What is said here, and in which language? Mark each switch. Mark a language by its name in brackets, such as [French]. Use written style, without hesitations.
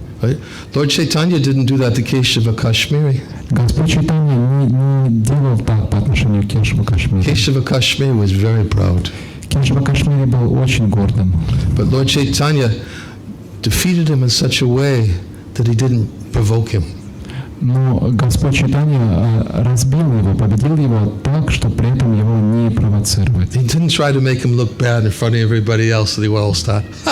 [English] Right? Lord Chaitanya didn't do that to Keshava Kashmiri. [Russian] Господь Чайтанья не делал так по отношению к Кешава Кашмири. [English] Keshava Kashmiri was very proud. [Russian] Кешава Кашмири был очень гордым. [English] But Lord Chaitanya defeated him in such a way that he didn't provoke him. [Russian] Но Господь Чайтанья разбил его, победил его так, что при этом его не провоцировать. [English] He didn't try to make him look bad in front of everybody else so they will all start.